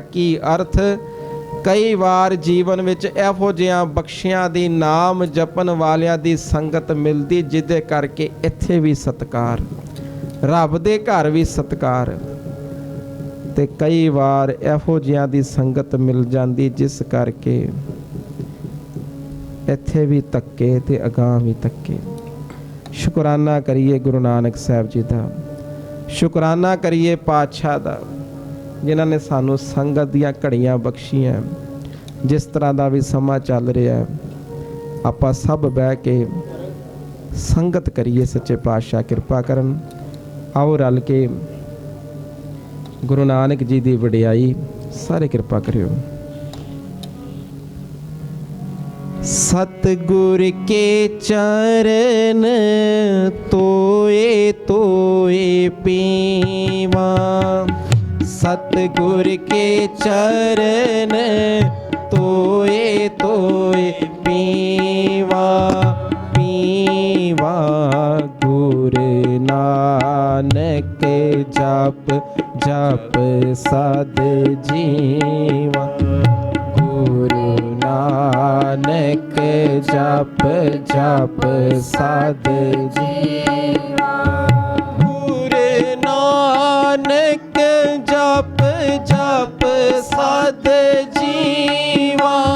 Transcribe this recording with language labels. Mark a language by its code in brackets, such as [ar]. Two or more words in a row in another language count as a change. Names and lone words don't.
[pa] ਕੀ ਅਰਥ ਕਈ ਵਾਰ ਜੀਵਨ ਵਿਚ ਏਹੋ ਜਿਹਾਂ ਬਖ਼ਸ਼ਿਆਂ ਦੀ ਨਾਮ ਜਪਣ ਵਾਲਿਆਂ ਦੀ ਸੰਗਤ ਮਿਲਦੀ ਜਿਦੇ ਕਰਕੇ ਇੱਥੇ ਭੀ ਸਤਿਕਾਰ, ਰੱਬ ਦੇ ਘਰ ਭੀ ਸਤਿਕਾਰ, ਤੇ ਕਈ ਵਾਰ ਏਹੋ ਜਿਹਾਂ ਦੀ ਸੰਗਤ ਮਿਲ ਜਾਂਦੀ ਜਿਸ ਕਰਕੇ ਇੱਥੇ ਭੀ ਧੱਕੇ ਤੇ ਅਗਾਂ ਭੀ ਧੱਕੇ। ਸ਼ੁਕਰਾਨਾ ਕਰੀਏ ਗੁਰੂ ਨਾਨਕ ਸਾਹਿਬ ਜੀ ਕਾ, ਸ਼ੁਕਰਾਨਾ ਕਰੀਏ ਪਾਤਸ਼ਾਹ ਦਾ ਜਿਨ੍ਹੋਂਨੇ ਸਾਨੂੰ ਸੰਗਤ ਦੀਆਂ ਘੜੀਆਂ ਬਖ਼ਸ਼ੀਆਂ। [hi] जिस तरह का भी समा चल रहा है [pa] ਆਪਾਂ ਸਭ ਬਹਿ ਕੇ ਸੰਗਤ ਕਰੀਏ। ਸੱਚੇ ਪਾਤਸ਼ਾਹ ਕਿਰਪਾ ਕਰਨ। ਆਓ ਰਲ ਕੇ ਗੁਰੂ ਨਾਨਕ ਜੀ ਕੀ ਵਡਿਆਈ ਸਾਰੇ ਕਿਰਪਾ ਕਰਿਓ। ਸਤਿਗੁਰ ਕੇ ਚਰਣ ਧੋਇ ਧੋਇ ਪੀਵਾ, ਸਤਿਗੁਰ ਕੇ ਚਰਣ ਧੋਇ ਧੋਇ ਪੀਵਾ, ਪੀਵਾ ਗੁਰੂ ਨਾਨਕ ਜਪ ਜਪ ਸਦ ਜੀਵਾ, गुरु नानक ਜਪ ਜਪ ਸਾਧ ਜੀਵਾ ਗੁਰੂ ਨਾਨਕ ਜਪ ਜਪ ਸਾਧ ਜੀਵਾ